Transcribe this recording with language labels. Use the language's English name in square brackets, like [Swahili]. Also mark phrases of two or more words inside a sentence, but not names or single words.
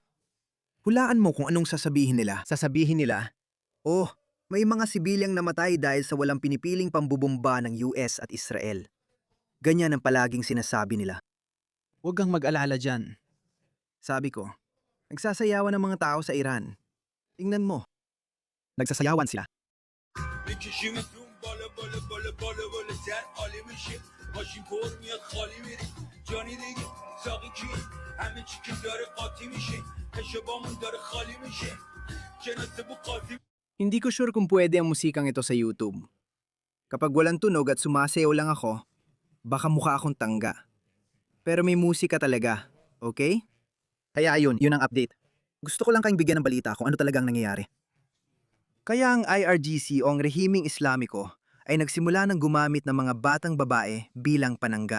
[Filipino] Hulaan mo kung anong sasabihin nila. Sasabihin nila, oh, may mga sibilyang namatay dahil sa walang pinipiling pambubomba ng US at Israel. Ganyan ang palaging sinasabi nila. Huwag kang mag-alala dyan. Sabi ko, nagsasayawan ng mga tao sa Iran. Tingnan mo. Nagsasayawan sila. [Persian] بکشیمتون بالا بالا بالا بالا بالاتر عالی میشیم ماشین پر میاد خالی میریم جانی دیگه ساقی کی همه چی که داره قاطی میشه پشبامون داره خالی میشه جناسه بو قاطی. [Filipino] Hindi ko sure kung pwede ang musikang ito sa YouTube. Kapag walang tunog at sumasayaw lang ako, baka mukha akong tangga. Pero may musika talaga, okay? Kaya yun ang update. Gusto ko lang kayong bigyan ng balita kung ano talagang nangyayari. Kaya ang IRGC o ang Rehimeng Islamiko ay nagsimula ng gumamit ng mga batang babae bilang panangga.